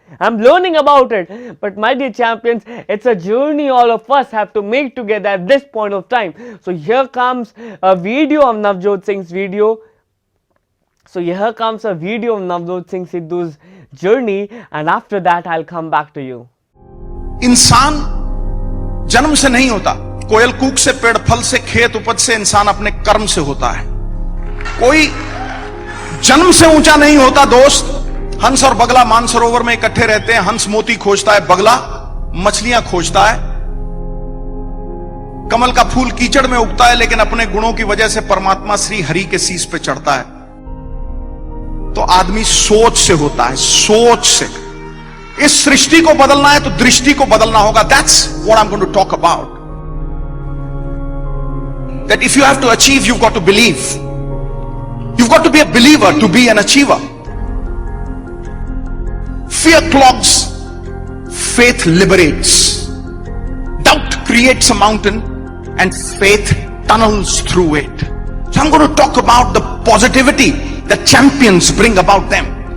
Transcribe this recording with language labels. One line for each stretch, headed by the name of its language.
English: I'm learning about it, but my dear champions, it's a journey all of us have to make together at this point of time. So here comes a video of Navjot Singh's video. So here comes a video of Navjot Singh Sidhu's journey, and after that I'll come back to you.
Hindi: इंसान जन्म से नहीं होता, कोयल कूक से, पेड़ फल से, खेत उपज से, इंसान अपने कर्म से होता है। कोई जन्म से ऊंचा नहीं होता दोस्त। हंस और बगला मानसरोवर में इकट्ठे रहते हैं, हंस मोती खोजता है, बगला मछलियां खोजता है। कमल का फूल कीचड़ में उगता है, लेकिन अपने गुणों की वजह से परमात्मा श्री हरि के शीश पे चढ़ता है। तो आदमी सोच से होता है, सोच से। इस सृष्टि को बदलना है तो दृष्टि को बदलना होगा।
English: That's what I am going to talk about. That if you have to achieve, you've got to believe. You've got to be a believer to be an achiever. Fear clogs, faith liberates. Doubt creates a mountain and faith tunnels through it. So I'm going to talk about the positivity that champions bring about them.